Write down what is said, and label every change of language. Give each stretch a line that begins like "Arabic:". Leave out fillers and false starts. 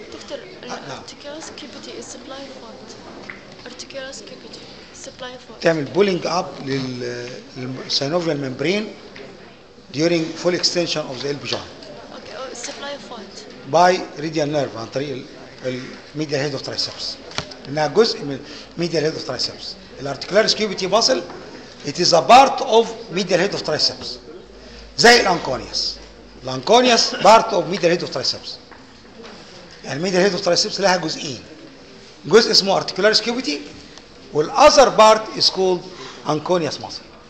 English: Doctor, articularis cubitis is supply of what? Articularis cubitis supply of what?
Arabic: تعمل بولينج اب للسينوفيال ممبرين
English: during full extension of the elbow joint Okay, supply of what? by radial nerve
Arabic: عن طريق الميديال هيد اوف ترايسبس. انها جزء من
English: medial head of triceps. الارتيكولاريس cubiti muscle it is a part of medial head of triceps زي الانكونيوس.
Arabic: الانكونيوس بارت اوف ميديال هيد اوف ترايسبس. يعني الميديال هيد اوف ترايسبس لها جزئين، جزء اسمه ارتيكولاريس كيوبيتي والاذر بارت از كولد انكونيوس ماسل.